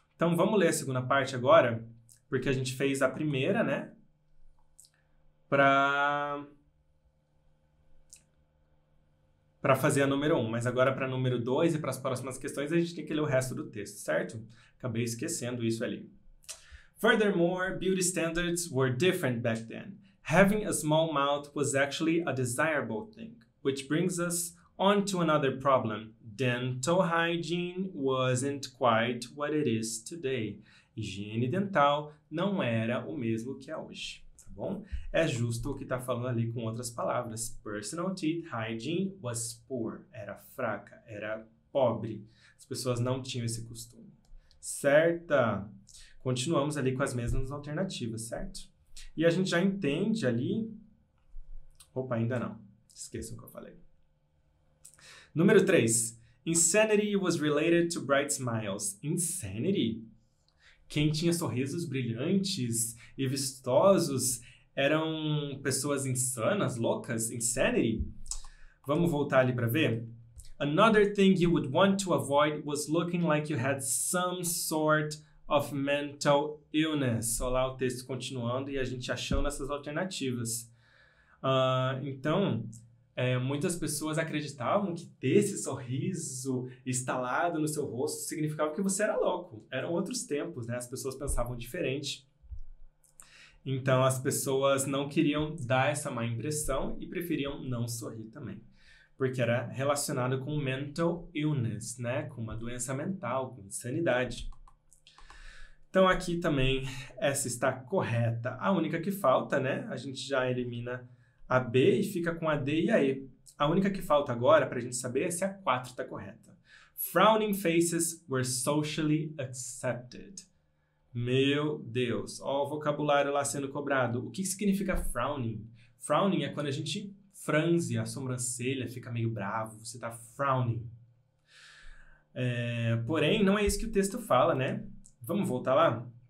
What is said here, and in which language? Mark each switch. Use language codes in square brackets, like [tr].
[pt] Então, vamos ler a segunda parte agora, porque a gente fez a primeira, né, para fazer a número 1, mas agora para a número 2 e para as próximas questões a gente tem que ler o resto do texto, certo? Acabei esquecendo isso ali. [en] Furthermore, beauty standards were different back then. Having a small mouth was actually a desirable thing, which brings us on to another problem. Dental hygiene wasn't quite what it is today. [pt] Higiene dental não era o mesmo que é hoje. Bom, é justo o que está falando ali com outras palavras. [en] Personal teeth hygiene was poor. [pt] Era fraca, era pobre. As pessoas não tinham esse costume. Certa? Continuamos ali com as mesmas alternativas, certo? E a gente já entende ali... Opa, ainda não. Esqueçam o que eu falei. Número 3. [en] Insanity was related to bright smiles. Insanity? [pt] Quem tinha sorrisos brilhantes e vistosos eram pessoas insanas, loucas, insanity. Vamos voltar ali para ver? [en] Another thing you would want to avoid was looking like you had some sort of mental illness. [pt] Olha lá o texto continuando e a gente achando essas alternativas. Então, muitas pessoas acreditavam que ter esse sorriso instalado no seu rosto significava que você era louco. Eram outros tempos, né? As pessoas pensavam diferente. Então, as pessoas não queriam dar essa má impressão e preferiam não sorrir também. Porque era relacionado com mental illness, né? Com uma doença mental, com insanidade. Então, aqui também, essa está correta. A única que falta, né? A gente já elimina a B e fica com a D e a E. A única que falta agora para a gente saber é se a 4 está correta. [en] Frowning faces were socially accepted. [pt] Meu Deus, ó o vocabulário lá sendo cobrado. O que significa frowning? Frowning é quando a gente franze a sobrancelha, fica meio bravo, você está frowning. Porém, não é isso que o texto fala, né? Vamos voltar lá?